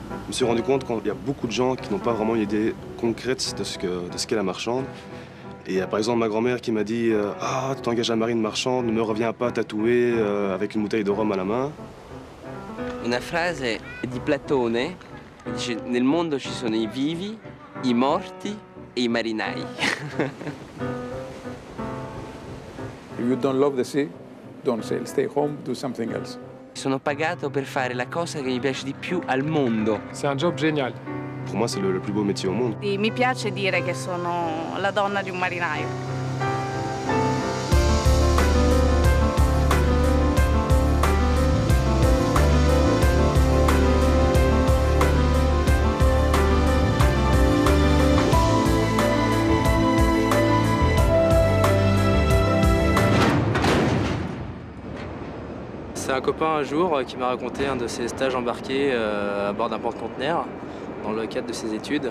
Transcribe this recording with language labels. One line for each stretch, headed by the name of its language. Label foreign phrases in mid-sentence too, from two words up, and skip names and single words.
French: me suis rendu compte qu'il y a beaucoup de gens qui n'ont pas vraiment une idée concrète de ce qu'est la marchande. Et il y a par exemple ma grand-mère qui m'a dit Ah, tu t'engages à marine marchande, ne me reviens pas tatoué avec une bouteille de rhum à la main.
Italian: Una frase di Platone dice: nel mondo ci sono i vivi, i morti e i marinai.
English: If you don't love the sea, don't sail. Stay home, do something else.
Italian: Sono pagato per fare la cosa che mi piace di più al mondo.
French: C'est un job génial. Pour moi, c'est le plus beau métier au monde.
Italian: E mi piace dire che sono la donna di un marinaio.
French: C'est un copain un jour qui m'a raconté un de ses stages embarqués à bord d'un porte-conteneur dans le cadre de ses études.